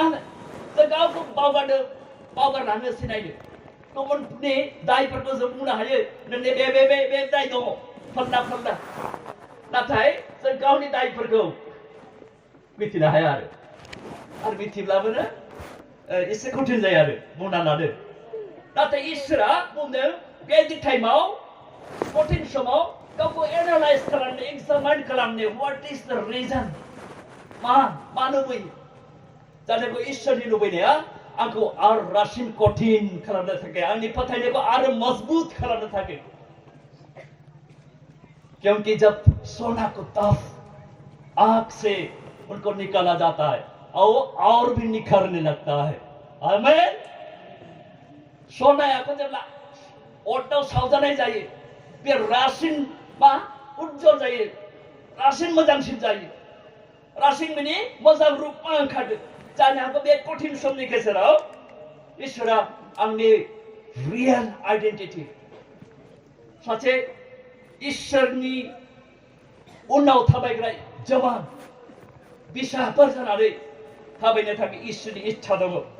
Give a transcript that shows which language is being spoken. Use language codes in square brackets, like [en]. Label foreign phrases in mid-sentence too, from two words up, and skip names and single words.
[brx] जों गावखौ बावगारलाङो सिनायनो गुबुननि दायफोरखौ जों बुंनो हायो नोंनि बे दाय दङ फल्ला नाथाय जों गावनि दायफोरखौ मिथिनो हाया आरो मिथिब्लाबो एसे कठिन जायो आरो बुंना लानो नाथाय इसोरा बुंदों बे टाइमाव कठिन समाव गावखौ एनालाइज खालामनो एक्जामाइन खालामनो [en] what is the reason [brx] मा लुबैयो जानो इसोरनि लुबैनाया आंखौ आरो रासिन कठिन खालामनो थाखाय आंनि फोथायनायखौ आरो मजबूत खालामनो थाखाय [hi] क्योंकि जब सोना को तफ आग से उनको निकाला जाता है और भी निखरने लगता है। आमीन। [brx] सनायाखौ जेब्ला अराव सावजानाय जायो बे रासिन मा उज्जवल जायो, रासिन मोजांसिन जायो, रासिन बिनि मोजां रुपमा ओंखारदो। जानो हागौ बे कठिन समनि गेजेराव इसोरा आंनि [en] real identity [brx] सासे इसोरनि उनाव थाबायग्रा जवान बिसाफोर जानानै थाबायनो थाखाय इसोरनि इच्छा दङ।